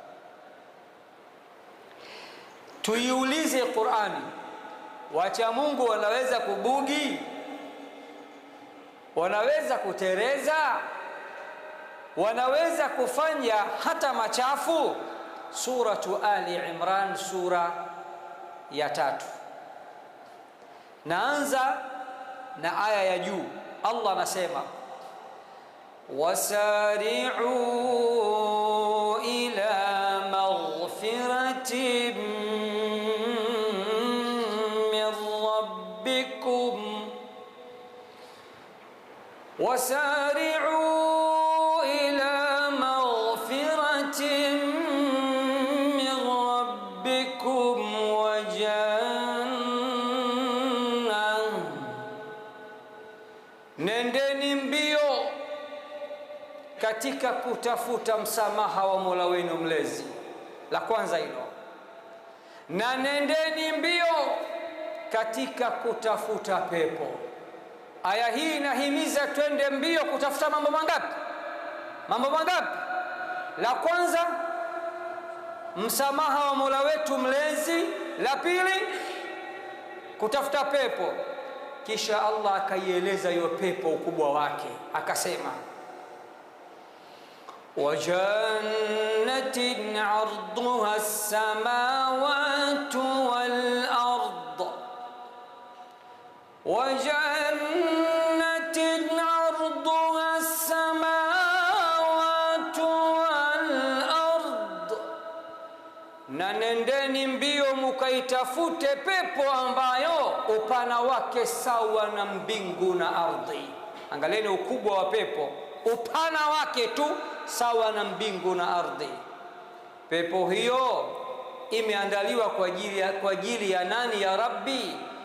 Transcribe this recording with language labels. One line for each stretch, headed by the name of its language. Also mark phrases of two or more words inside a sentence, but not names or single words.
Swahili: Tuiulize Qur'ani, wacha Mungu wanaweza kubugi, wanaweza kutereza, wanaweza kufanya hata machafu? Suratu Ali Imran, sura ya 3. Naanza na aya ya juu. Allah anasema,
Arabic: وسارعوا إلى مغفرة من ربكم, وسارعوا إلى مغفرة من ربكم وجنة,
Swahili: nendeni mbio katika kutafuta msamaha wa Mola wenu mlezi. La kwanza hilo. Na nendeni mbio katika kutafuta pepo. Aya hii inahimiza twende mbio kutafuta mambo mangapi? Mambo mangapi? La kwanza, msamaha wa Mola wetu mlezi. La pili, kutafuta pepo. Kisha Allah akaieleza hiyo pepo ukubwa wake, akasema,
Arabic: وجنة عرضها السماوات والأرض, وجنة عرضها السماوات والأرض,
Swahili: na nendeni mbio mukaitafute pepo ambayo upana wake sawa na mbingu na ardhi. Angalieni ukubwa wa pepo, upana wake tu sawa na mbingu na ardhi. Pepo hiyo imeandaliwa kwa ajili ya nani ya Rabbi?